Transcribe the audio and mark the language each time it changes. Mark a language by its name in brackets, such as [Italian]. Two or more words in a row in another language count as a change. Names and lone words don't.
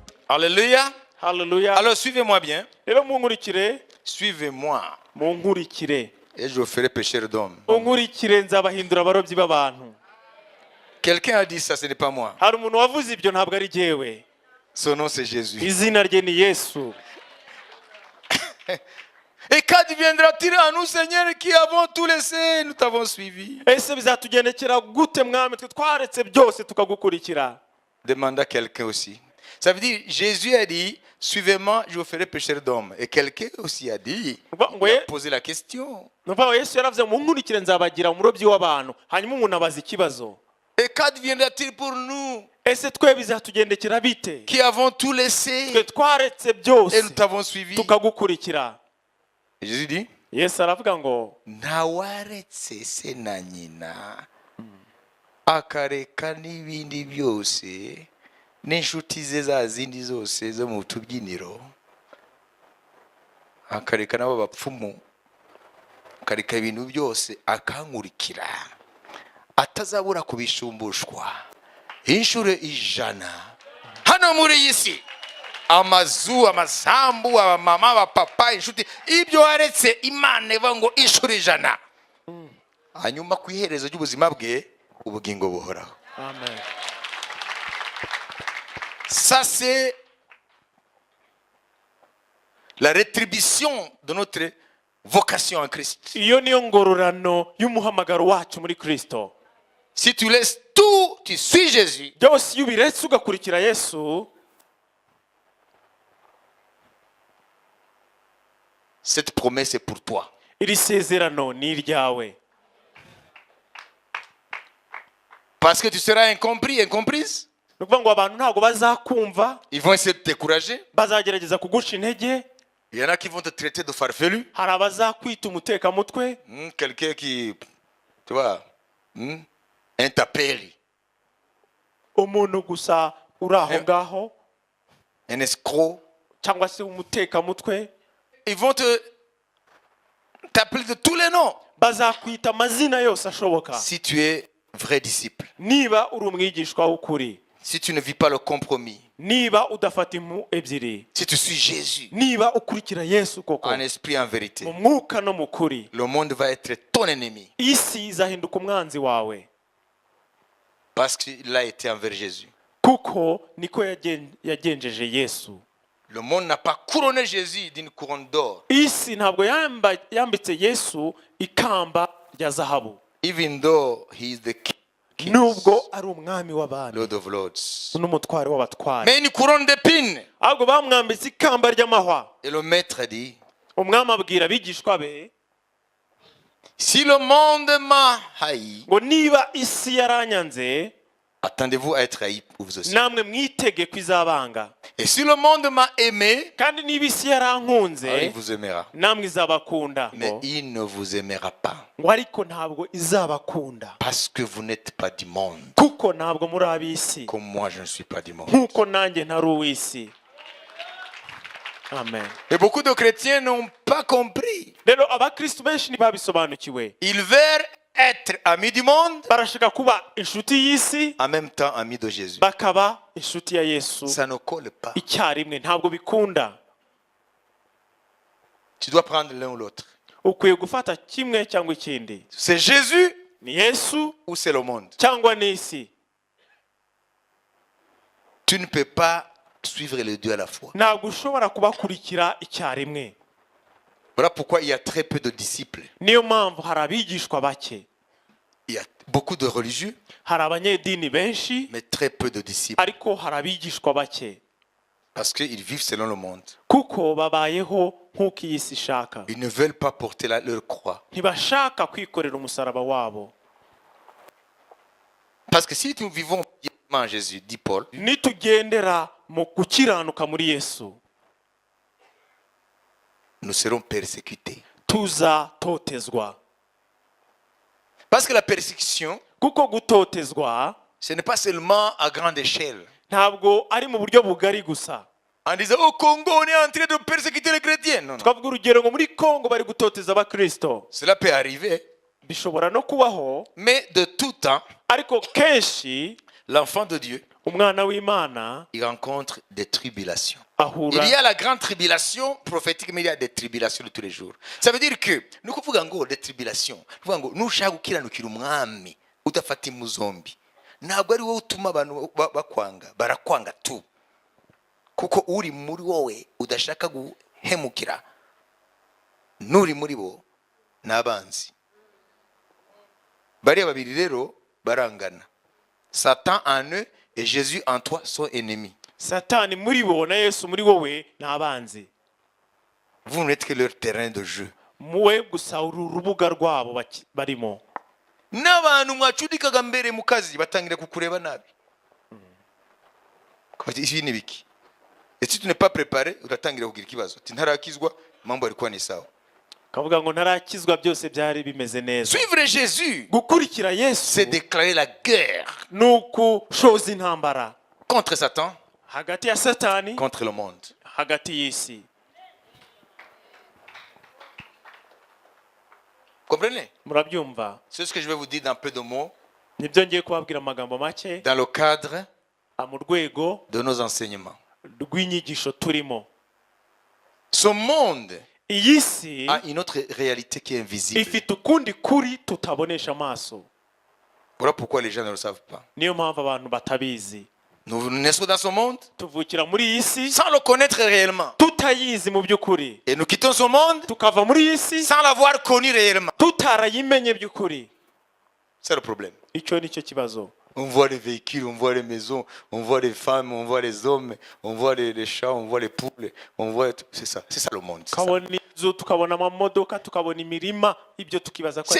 [French] Alléluia. Hallelujah. Alors suivez-moi bien. [Kinyarwanda] Rero munkurikire, [French] Suivez-moi. [Kinyarwanda] munkurikire. [French] Et je vous ferai pécheur d'hommes. [Kinyarwanda] Munkurikire nzabahindura abarobyi b'abantu. [French] Quelqu'un a dit ça, ce n'est pas moi. [Kinyarwanda] Hari umuntu wavuze ibyo ntabwo ari jyewe. [French] Son nom c'est Jésus. [Kinyarwanda] Izina rye ni Yesu. [French] Et qu'adviendra-t-il à nous, Seigneur, qui avons tout laissé, nous t'avons suivi? [Kinyarwanda] Ese bizatugendekera gute mwami twe twaretse byose tukagukurikira? [French] Demande à quelqu'un aussi. Ça veut dire, Jésus a dit, suivez-moi, je vous ferai pécheur d'hommes. Et quelqu'un aussi a dit, il a posé la question. [Kinyarwanda] Numva Yesu yaravuze munkurikire nzabagira umurobyi w'abantu. Hanyuma umuntu abaza ikibazo. [French] Et qu'adviendra-t-il pour nous, [Kinyarwanda] Ese twe bizatugendekera bite? [French] qui avons tout laissé [Kinyarwanda] Twe twaretse [French] et [Kinyarwanda] byose [French] nous t'avons suivi? [Kinyarwanda] tukagukurikira. [French] Et Jésus dit, [Kinyarwanda] Yesu aravuga ngo nawaretse se na nyina akareka n'ibindi byose n'inshuti ze za zindi zose zo mu tubyiniro, akareka n'abo bapfumu, akareka ibintu byose akankurikira, atazabura kubishumbushwa inshuro 100 hano muri iyi si. Amazu, amasambu, abamama, abapapa, inshuti, ibyo waretse Imana ivuga ngo inshuro 100. Hanyuma ku iherezo ry'ubuzima bwe ubugingo buhoraho. Amen. [French] Ça c'est la rétribution de notre vocation en Christ. [Kinyarwanda] Iyo niyo ngororano y'umuhamagaro wacu muri Kristo. [French] Si tu laisses tout, tu suis Jésus. [Kinyarwanda] Byose iyo ubiretse ugakurikira Yesu, [French] Cette promesse est pour toi. [Kinyarwanda] iri sezerano ni iryawe. [French] Parce que tu seras incompris, incomprise. [Kinyarwanda] Ni ukuvuga ngo abantu ntabwo bazakumva, [French] Ils vont essayer de te décourager. [Kinyarwanda] bazagerageza kuguca intege. [French] Il y en a qui vont te traiter de farfelu. [Kinyarwanda] Hari abazakwita umutekamutwe, [French] Quelqu'un qui, tu vois, un tapeli, [Kinyarwanda] umuntu gusa uri aho ngaho, [French] un escroc. [Kinyarwanda] cyangwa se umutekamutwe. [French] Ils vont t'appeler de tous les noms. [Kinyarwanda] Bazakwita amazina yose ashoboka. [French] Si tu es vrai disciple, [Kinyarwanda] Niba uri umwigishwa w'ukuri, [French] si tu ne vis pas le compromis, [Kinyarwanda] niba udafata impu ebyiri, [French] si tu suis Jésus [Kinyarwanda] niba ukurikira Yesu koko [French] en esprit, en vérité, [Kinyarwanda] mu mwuka no mu kuri, [French] le monde va être ton ennemi [Kinyarwanda] isi izahinduka umwanzi wawe, [French] parce qu'il a été envers Jésus. [Kinyarwanda] kuko niko yagenjeje Yesu. [French] Le monde n'a pas couronné Jésus d'une couronne d'or, [Kinyarwanda] Isi ntabwo yambitse Yesu ikamba rya zahabu, [English] even though he is the king, [Kinyarwanda] nubwo ari umwami w'abami [English] Lord of Lords. [Kinyarwanda] n'umutware w'abatware, [French] Mais une couronne d'épines. [Kinyarwanda] ahubwo bamwambitse ikamba ry'amahwa. [French] Et le maître dit, [Kinyarwanda] Umwami abwira abigishwa be [French] si le monde m'a haï, [Kinyarwanda] ngo niba isi yaranyanze, [French] attendez-vous à être haï vous aussi. [Kinyarwanda] namwe mwitege ko izabanga. [French] Et si le monde m'a aimé, [Kinyarwanda] Kandi niba isi yarankunze, [French] alors il vous aimera. [Kinyarwanda] namwe izabakunda. [French] Mais il ne vous aimera pas [Kinyarwanda] Ngo ariko ntabwo izabakunda, [French] parce que vous n'êtes pas du monde. [Kinyarwanda] kuko ntabwo muri ab'isi, [French] Comme moi, je ne suis pas du monde. [Kinyarwanda] nk'uko nanjye ntari uw'isi. Amen. [French] Et beaucoup de chrétiens n'ont pas compris. [Kinyarwanda] Rero abakristo benshi ntibabisobanukiwe. [French] Ils veulent être amis du monde, [Kinyarwanda] Barashaka kuba inshuti y'isi, [French] en même temps amis de Jésus. [Kinyarwanda] bakaba inshuti ya Yesu [French] Ça ne colle pas. [Kinyarwanda] icyarimwe. Ntabwo bikunda. [French] Tu dois prendre l'un ou l'autre. [Kinyarwanda] Ukwiye gufata kimwe cyangwa ikindi. [French] C'est Jésus [Kinyarwanda] Ni Yesu [French] ou c'est le monde. [Kinyarwanda] cyangwa n'isi. [French] Tu ne peux pas suivre les deux à la fois. [Kinyarwanda] Ntabwo ushobora kubakurikira icyarimwe. [French] Voilà pourquoi il y a très peu de disciples. [Kinyarwanda] Niyo mpamvu hari abigishwa bake, [French] Il y a beaucoup de religieux, [Kinyarwanda] hari abanyedini benshi, [French] mais très peu de disciples. [Kinyarwanda] ariko hari abigishwa bake, [French] Parce qu'ils vivent selon le monde. [Kinyarwanda] kuko babayeho nk'uko iyi si ishaka. [French] Ils ne veulent pas porter leur croix. [Kinyarwanda] Ntibashaka kwikorera umusaraba wabo. [French] Parce que si nous vivons en Jésus, dit Paul, [Kinyarwanda] Nitugendera mu gukiranuka muri Yesu, [French] nous serons persécutés. [Kinyarwanda] tuzatotezwa. [French] Parce que la persécution, [Kinyarwanda] Kuko gutotezwa [French] ce n'est pas seulement à grande échelle. [Kinyarwanda] ntabwo ari mu buryo bugari gusa. [French] En disant, au Congo, on est en train de persécuter les chrétiens. Non, non. [Kinyarwanda] Twavuga urugero ngo muri Kongo bari gutoteza abakristo. [French] Cela peut arriver. [Kinyarwanda] Bishobora no kubaho, [French] Mais de tout temps, [Kinyarwanda] ariko kenshi [French] l'enfant de Dieu, [Kinyarwanda] umwana w'Imana [French] il rencontre des tribulations. [Kinyarwanda] ahura [French] Il y a la grande tribulation prophétique, mais il y a des tribulations de tous les jours. Ça veut dire que nous [Kinyarwanda] kuvuga ngo [French] des tribulations, [Kinyarwanda] kuvuga ngo nushaka gukiranukira umwami udafata impu zombi, ntabwo ari wowe utuma abantu bakwanga, barakwanga tu, kuko uri muri wowe udashaka guhemukira, n'uri muri bo n'abanzi. Bariya babiri rero barangana. [French] Satan en eux et Jésus en toi sont ennemis. [Kinyarwanda] Satani muri bo na Yesu muri wowe ni abanzi. [French] Vous n'êtes que leur terrain de jeu. [Kinyarwanda] Muwe gusa uru rubuga rwabo barimo. N'abantu mwacudikaga mbere mu kazi batangira kukureba nabi. Ibi ni biki? [French] Et si tu n'es pas préparé, [Kinyarwanda] uratangira kugira ikibazo. Ati ntarakizwa, [Swahili] mambo alikuwa ni sawa. [Kinyarwanda] Kavuga ngo ntarakizwa byose byari bimeze neza. [French] Suivre Jésus, [Kinyarwanda] Gukurikira Yesu [French] c'est déclarer la guerre [Kinyarwanda] nuko shoza intambara [French] contre Satan, [Kinyarwanda] hagati ya Satani [French] contre le monde. [Kinyarwanda] hagati y'isi. [French] Comprenez? [Kinyarwanda] Murabyumva? [French] C'est ce que je vais vous dire dans peu de mots, [Kinyarwanda] Nibyo ngiye kubabwira amagambo make [French] dans le cadre [Kinyarwanda] mu rwego [French] de nos enseignements. [Kinyarwanda] rw'inyigisho turimo. [French] Ce monde [Kinyarwanda] Iyi si [French] a une autre réalité qui est invisible. [Kinyarwanda] ifite ukundi kuri tutabonesha amaso. [French] Voilà pourquoi les gens ne le savent pas. [Kinyarwanda] Niyo mpamvu abantu batabizi. [French] Nous naissons dans ce monde [Kinyarwanda] Tuvukira muri iyi si [French] sans le connaître réellement. [Kinyarwanda] tutayizi mu by'ukuri. [French] Et nous quittons ce monde [Kinyarwanda] Tukava muri iyi si [French] sans l'avoir connu réellement. [Kinyarwanda] tutarayimenye by'ukuri. [French] C'est le problème. [Kinyarwanda] Icyo nicyo kibazo. [French] On voit les véhicules, on voit les maisons, on voit les femmes, on voit les hommes, on voit les chats, on voit les poules, on voit tout. C'est ça le monde. C'est ça. [Kinyarwanda] Tukabona inzu, tukabona amamodoka, tukabona imirima, ibyo tukibaza ko